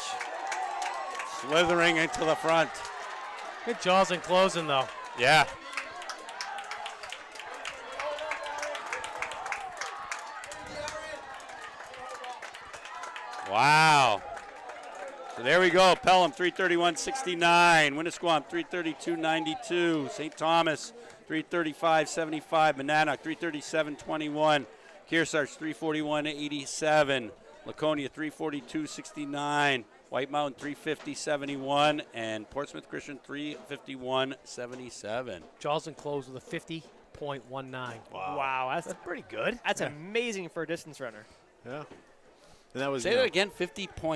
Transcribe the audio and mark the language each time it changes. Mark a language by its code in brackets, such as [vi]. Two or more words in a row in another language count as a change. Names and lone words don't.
[en] Slithering into the front. Good Jocelyn closing, though. Yeah. Wow. So there we go. Pelham 331.69. Winnisquam 332.92. St. Thomas 335.75. Monadnock 337.21. Kearsarge 341.87. Laconia 342.69. White Mountain 350.71. And Portsmouth Christian 351.77. Jocelyn closed with a 50.19. Wow, that's pretty good. That's amazing for a distance runner. Yeah. And that was Say that again, 50.19?